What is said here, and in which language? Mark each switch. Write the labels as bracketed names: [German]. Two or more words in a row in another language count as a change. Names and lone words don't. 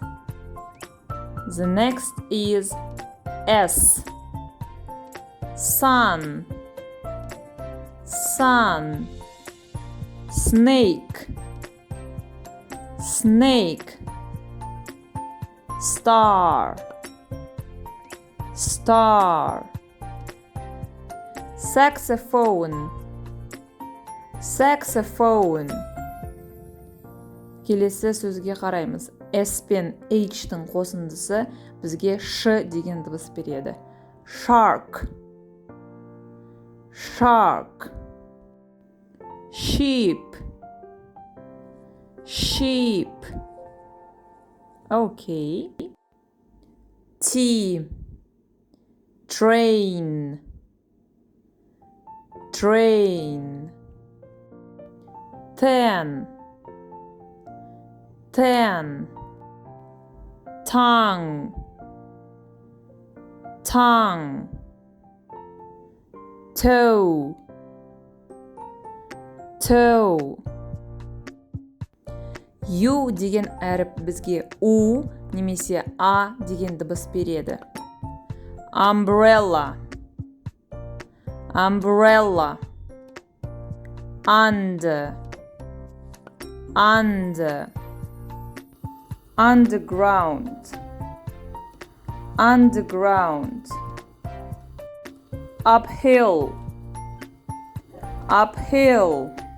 [English] The next is S Sun Sun Snake Snake Star Star Saxophone Saxophone [Kazakh] Келесі сөзге қараймыз. S пен H-тің қосындысы бізге Ш деген дыбыс береді. [English] Shark Shark Sheep Sheep Okay. T Train Train 10 10 tongue tongue toe toe [Kazakh] U деген әріп бізге U немесе A деген дыбыс береді. [English] Umbrella umbrella under under underground underground uphill uphill